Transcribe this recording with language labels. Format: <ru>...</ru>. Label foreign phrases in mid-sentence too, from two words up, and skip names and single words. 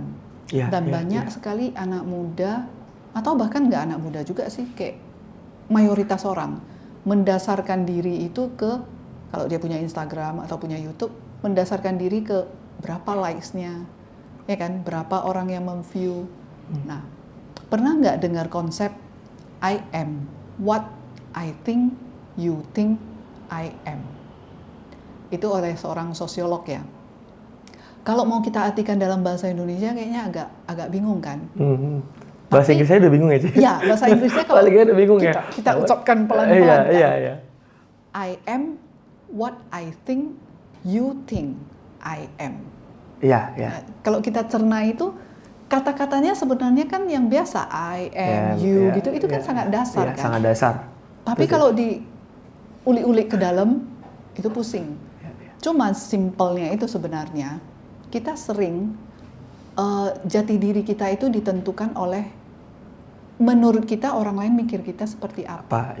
<id>Dan banyak sekali anak muda, atau bahkan nggak anak muda juga sih, kayak mayoritas orang mendasarkan diri itu ke, kalau dia punya Instagram atau punya YouTube, mendasarkan diri ke berapa likes-nya, ya kan, berapa orang yang memview. Nah, pernah nggak dengar konsep</id> <en>I am what I think you think I am?</en> <id>Itu oleh seorang sosiolog ya. Kalau mau kita artikan dalam bahasa Indonesia kayaknya agak bingung kan? Bahasa Inggrisnya udah bingung ya, Ci? Iya, bahasa Inggrisnya kalau udah bingung kita ucapkan pelan-pelan. Iya.</id> <en>I am what I think you think I am.</en> <id>Iya. Nah, kalau kita cerna itu, kata-katanya sebenarnya kan yang biasa,</id> <en>I am, you,</en> <id>gitu, itu kan sangat dasar kan? Sangat dasar. Tapi kalau diulik-ulik ke dalam, itu pusing. Cuma simpelnya itu sebenarnya, kita sering jati diri kita itu ditentukan oleh, menurut kita orang lain mikir kita seperti apa.</id>